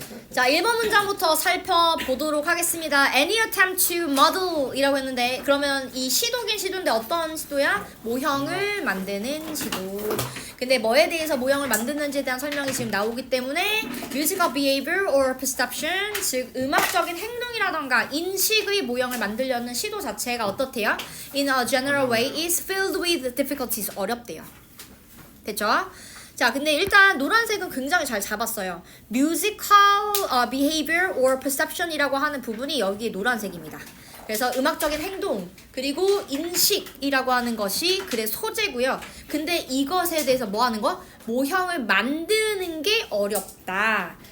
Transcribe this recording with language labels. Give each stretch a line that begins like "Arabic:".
Korean: 자, 1번 문장부터 살펴보도록 하겠습니다.
English: Any attempt to model
Korean: 이라고 했는데, 그러면 이 시도긴 시도인데 어떤 시도야? 모형을 만드는 시도. 근데 뭐에 대해서 모형을 만드는지에 대한 설명이 지금 나오기 때문에
English: musical behavior or perception,
Korean: 즉 음악적인 행동이라던가 인식의 모형을 만들려는 시도 자체가 어떻대요?
English: In a general way is filled with difficulties.
Korean: 어렵대요. 됐죠? 자, 근데 일단 노란색은 굉장히 잘 잡았어요.
English: musical behavior or perception
Korean: 이라고 하는 부분이 여기에 노란색입니다. 그래서 음악적인 행동 그리고 인식이라고 하는 것이 글의 소재고요. 근데 이것에 대해서 뭐 하는 거? 모형을 만드는 게 어렵다.